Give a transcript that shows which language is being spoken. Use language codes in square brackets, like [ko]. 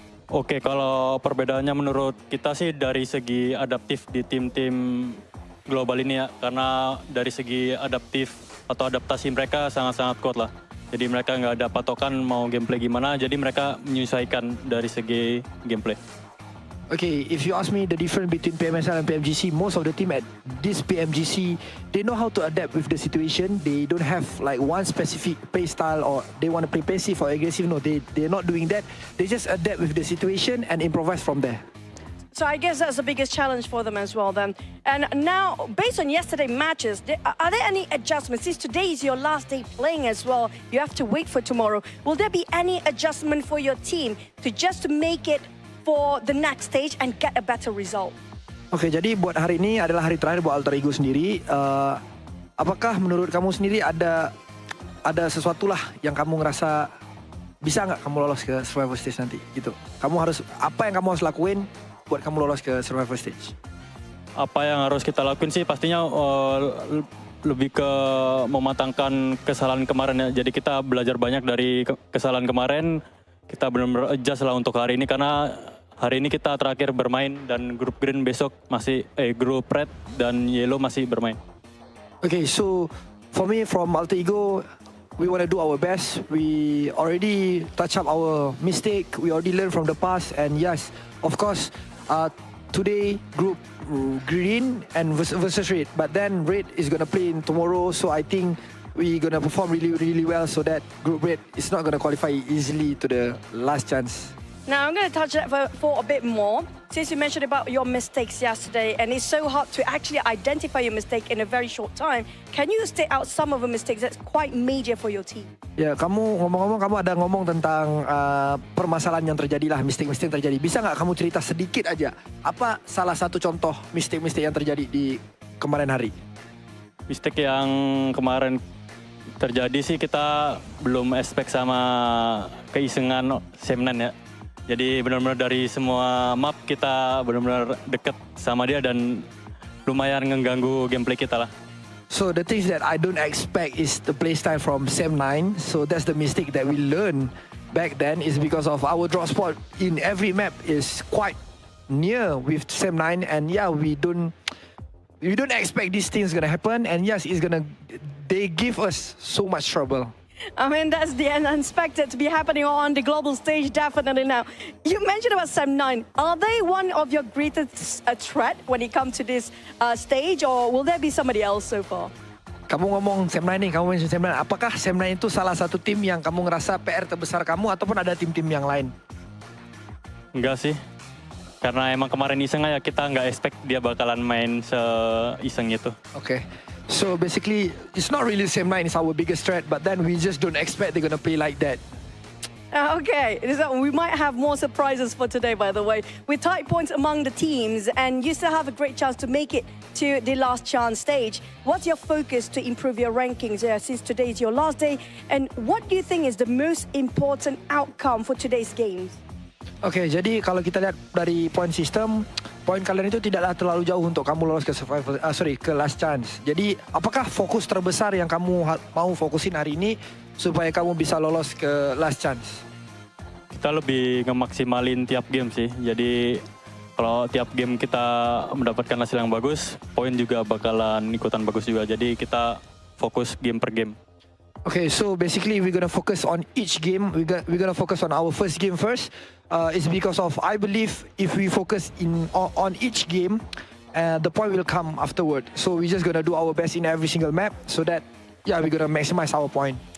[id] Oke, kalau perbedaannya menurut kita sih dari segi adaptif di tim-tim global ini ya, karena dari segi adaptif atau adaptasi mereka sangat-sangat kuat lah. Jadi mereka nggak ada patokan mau gameplay gimana, jadi mereka menyesuaikan dari segi gameplay. [en] Okay, if you ask me the difference between PMSL and PMGC, most of the team at this PMGC, they know how to adapt with the situation. They don't have like one specific play style or they want to play passive or aggressive. No, they're not doing that. They just adapt with the situation and improvise from there. So I guess that's the biggest challenge for them as well then. And now, based on yesterday's matches, are there any adjustments? Since today is your last day playing as well, you have to wait for tomorrow. Will there be any adjustment for your team to make it for the next stage and get a better result? [id] Oke, jadi buat hari ini adalah hari terakhir buat Alter Ego sendiri. Apakah menurut kamu sendiri ada sesuatu lah yang kamu ngerasa bisa nggak kamu lolos ke survival stage nanti gitu? Apa yang kamu harus lakuin buat kamu lolos ke survival stage? Apa yang harus kita lakuin sih pastinya lebih ke mematangkan kesalahan kemarin ya. Jadi kita belajar banyak dari kesalahan kemarin. Kita benar-benar adjust lah untuk hari ini karena hari ini kita terakhir bermain dan grup green besok masih grup red dan yellow masih bermain. [en] Okay, so for me from Alter Ego, we want to do our best. We already touch up our mistake. We already learned from the past, and yes, of course, today group green and versus red, but then red is gonna play in tomorrow. So I think we're gonna perform really well so that group red is not gonna qualify easily to the last chance. Now I'm gonna touch that for a bit more. Since you mentioned about your mistakes yesterday, and it's so hard to actually identify your mistake in a very short time, can you state out some of the mistakes that's quite major for your team? [id] Ya, kamu ngomong-ngomong, kamu ada ngomong tentang permasalahan yang terjadi lah, mistake-mistake yang terjadi. Bisa nggak kamu cerita sedikit aja, apa salah satu contoh mistake-mistake yang terjadi di kemarin hari? Mistake yang kemarin terjadi sih kita belum expect sama keisengan Semnan ya. Jadi benar-benar dari semua map kita benar-benar dekat sama dia dan lumayan mengganggu gameplay kita lah. [en] So the things that I don't expect is the playstyle from Sem9. So that's the mistake that we learned back then is because of our drop spot in every map is quite near with Sem9, and yeah, we don't expect these things gonna happen, and yes, they give us so much trouble. I mean, that's the unexpected to be happening on the global stage, definitely now. You mentioned about Sem9. Are they one of your greatest threat when it comes to this stage, or will there be somebody else so far? [id] Kamu ngomong Sem9 nih, kamu mention Sem9. Apakah Sem9 itu salah satu tim yang kamu ngerasa PR terbesar kamu, ataupun ada tim-tim yang lain? Enggak sih. Karena emang kemarin iseng aja, kita nggak expect dia bakalan main se-iseng itu. [en] Okay. So basically, it's not really Sem9 is our biggest threat, but then we just don't expect they're gonna play like that. Okay, so we might have more surprises for today, by the way. With tight points among the teams, and you still have a great chance to make it to the last chance stage. What's your focus to improve your rankings since today is your last day? And what do you think is the most important outcome for today's games? [id] Oke, jadi kalau kita lihat dari point system, poin kalian itu tidaklah terlalu jauh untuk kamu lolos ke ke last chance. Jadi, apakah fokus terbesar yang kamu mau fokusin hari ini supaya kamu bisa lolos ke last chance? Kita lebih ngemaksimalin tiap game sih. Jadi, kalau tiap game kita mendapatkan hasil yang bagus, poin juga bakalan ikutan bagus juga. Jadi, kita fokus game per game. [en] Okay, so basically we're gonna focus on each game. We're gonna focus on our first game first. It's because of I believe if we focus on each game, the point will come afterward. So we're just gonna do our best in every single map so that we're gonna maximize our point.